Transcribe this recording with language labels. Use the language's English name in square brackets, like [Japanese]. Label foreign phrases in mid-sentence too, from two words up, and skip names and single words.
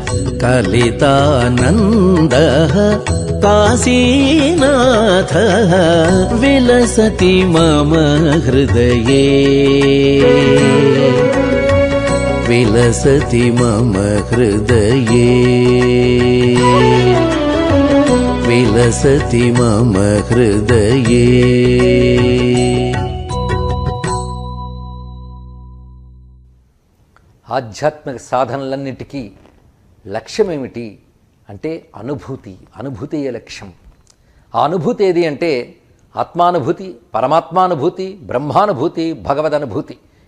[Sanskrit] कलितानन्दः काशीनाथः विलसति मम हृदये विलसति मम हृदये विलसति मम हृदये [Telugu] ఆధ్యాత్మిక సాధనలన్నిటికీ లక్ష్యమేమిటి అంటే అనుభూతియే లక్ష్యం. ఆ అనుభూతి ఏది అంటే ఆత్మానుభూతి, పరమాత్మానుభూతి, బ్రహ్మానుభూతి, భగవదనుభూతి.